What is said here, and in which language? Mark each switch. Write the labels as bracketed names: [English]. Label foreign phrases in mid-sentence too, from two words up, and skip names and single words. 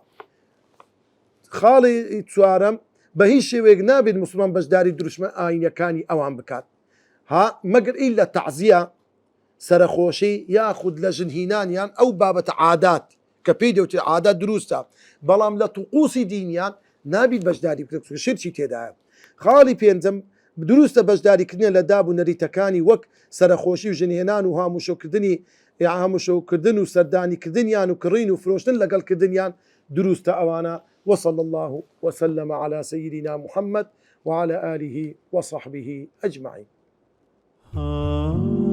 [Central Kurdish] خاڵی چوارەم بە هیچ شێوەیەک نابێت مسلمان بەشداری دروشمە ئاینەکانی ئەوان بکات، مەگەر ئیل لە تەعزیە، سەرخۆشی یاخود لە ژنهینانیان ئەو بابەتە عادات کە پێی دەوتێت عادات دروستە، بەڵام لە توقوسی دینیان نابێت بەشداری بکرێت، شرکی تێدایە. خاڵی پێنجەم دروستە بەشداریکردنە لە داب و نەریتەکانی وەک سەرخۆشی و ژنهێنان و هاموشەوکردن و سەردانیکردنیان و کڕین و فرۆشتن لەگەڵکردنیان دروستە ئەوانە. [Arabic] وصلى الله وسلم على سيدنا محمد وعلى آله وصحبه أجمعين.